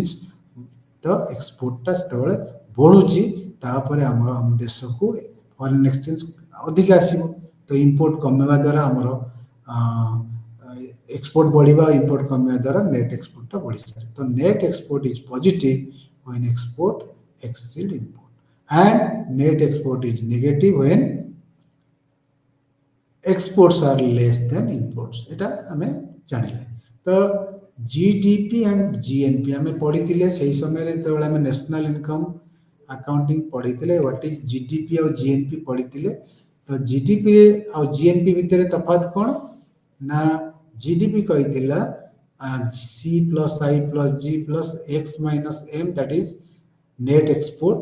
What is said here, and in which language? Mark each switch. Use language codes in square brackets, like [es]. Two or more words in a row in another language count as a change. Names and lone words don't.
[or] ତ ଏକ୍ସପୋର୍ଟଟା ଯେତେବେଳେ ବଢ଼ୁଛି, ତାପରେ ଆମ ଦେଶକୁ [en] foreign exchange [or] ଅଧିକା ଆସିବ। ତ ଇମ୍ପୋର୍ଟ କମିବା ଦ୍ୱାରା ଆମର ଏକ୍ସପୋର୍ଟ ବଢ଼ିବା, ଇମ୍ପୋର୍ଟ କମିବା ଦ୍ୱାରା [en] net export-ta [or] ବଢ଼ିଯାଏ। [en] ତ net export is positive when export exceed import, and net export is negative when exports are less than imports। এটা ଆମେ ଜାଣିଲେ। ତ GDP and GNP ଆମେ ପଢ଼ିଥିଲେ ସେହି ସମୟରେ, ଯେତେବେଳେ ଆମେ national income accounting ପଢ଼ିଥିଲେ, what is GDP ଆଉ ଜିଏନପି ପଢ଼ିଥିଲେ। ତ ଜିଡିପି ଆଉ ଜିଏନପି ଭିତରେ ତଫାତ୍ କ'ଣ ନା, ଜିଡିପି କହିଥିଲା C plus I plus G plus X minus M, that is net export.